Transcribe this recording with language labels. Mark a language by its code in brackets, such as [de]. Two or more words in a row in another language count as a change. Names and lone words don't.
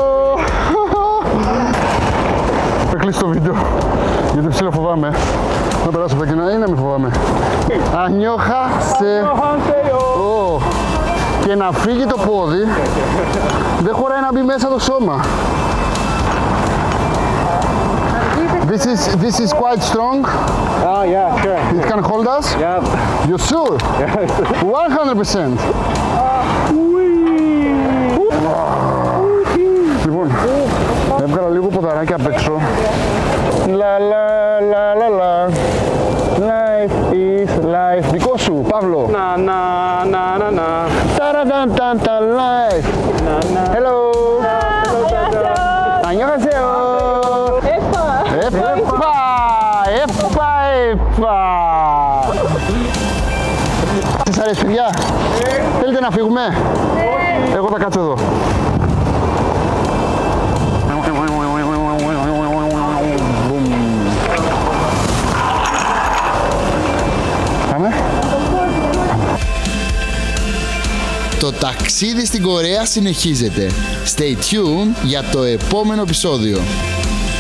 [el] Θα κλείσω το βίντεο, γιατί ψηλά φοβάμαι. Να περάσω από τα κοινά ή να μην φοβάμαι. [ko] Ανιώχασε! [el] Και να φύγει το πόδι, δεν χωράει να μπει μέσα το σώμα. [en] This is quite strong. Oh, yeah, sure. It can hold us? Yeah. You're sure? 100%. [el] Λοιπόν, έβγαλα λίγο ποδαράκι απ' έξω. Λα λα λα λα λα. [en] Life is life. [el] Δικό σου, Παύλο. Na na na na na. [en] Ταραταν life. Hello. [ko] Ανιώχασεω. Επα. [el] Σας αρέσει, παιδιά? Θέλετε να φύγουμε? Εγώ θα κάτσω εδώ. Πάμε. Το ταξίδι στην Κορέα συνεχίζεται. [en] Stay tuned [el] για το επόμενο επεισόδιο.